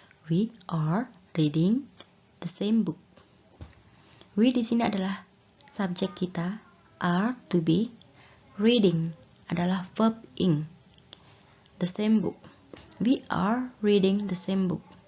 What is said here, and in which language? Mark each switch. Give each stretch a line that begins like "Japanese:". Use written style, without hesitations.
English: We are reading the same book.
Indonesian: We di sini adalah subjek kita, are to be, reading adalah verb ing.
English: The same book. We are reading the same book.